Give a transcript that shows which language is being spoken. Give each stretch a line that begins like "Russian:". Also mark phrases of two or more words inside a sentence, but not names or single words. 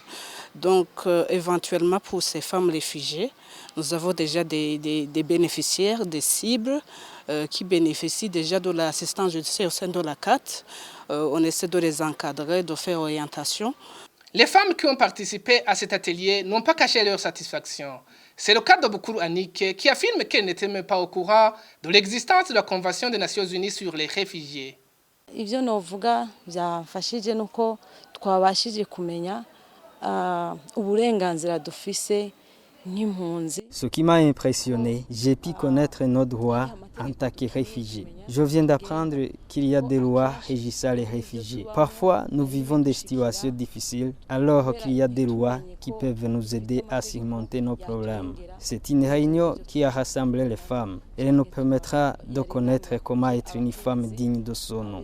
French: Donc, éventuellement, pour ces femmes réfugiées, nous avons déjà des bénéficiaires, des cibles qui bénéficient déjà de l'assistance judiciaire au sein de la CAT. On essaie de les encadrer, de faire orientation. Les femmes qui ont participé à cet atelier n'ont pas caché leur satisfaction. C'est le cas de Bukuru Annick qui affirme qu'elle n'était même pas au courant de l'existence de la Convention des Nations Unies sur les réfugiés.
Rundi: Ibyo novuga byafashije nuko twabashije kumenya uburenganzira dufise nk'impunzi.
French: Ce qui m'a impressionné, j'ai pu connaître nos droits en tant que réfugiés. Je viens d'apprendre qu'il y a des lois régissant les réfugiés. Parfois, nous vivons des situations difficiles, alors qu'il y a des lois qui peuvent nous aider à surmonter nos problèmes. C'est une réunion qui a rassemblé les femmes. Elle nous permettra de connaître comment être une femme digne de son nom.